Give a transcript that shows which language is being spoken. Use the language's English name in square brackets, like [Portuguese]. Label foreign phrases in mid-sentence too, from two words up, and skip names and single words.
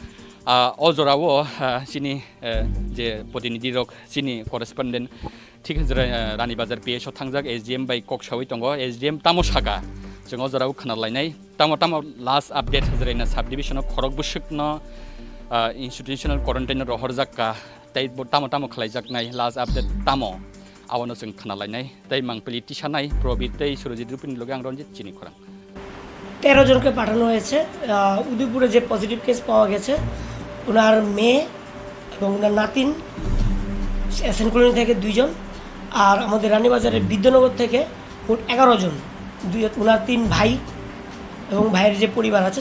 [Kok Borok] अजराव सिनि जे प्रतिनिधि रक सिनि करेस्पन्डेन्ट ठीक रानीबाजार पिएस थांजाक एसडिएम बाय ककसावै दङ एसडिएम तामसागा जों अजराव खोनालायनाय तामो [English] last update [Kok Borok] जरेना साब डिभिजनाव खरक बुसुकनो [English] institutional quarantine [Kok Borok] रहरजाका ताइ तामो खालायजाकनाय [English] last update [Kok Borok] तामो आवनो जों खोनालायनाय ताइ मांगपलि तिसानाय प्रबित ताइ सुरजित रुपिनि लगे आं रनजित चिनि खरां [Bangla] 13 জনকে পাঠানো হয়েছে উদয়পুরে যে [English] positive case [Bangla] পাওয়া গেছে ওনার মেয়ে এবং ওনার নাতিন এসএন কলোনি থেকে 2 জন আর আমাদের রানীবাজারের বিদ্যানগর থেকে মোট 11 জন ওনার 3 ভাই এবং ভাইয়ের যে পরিবার আছে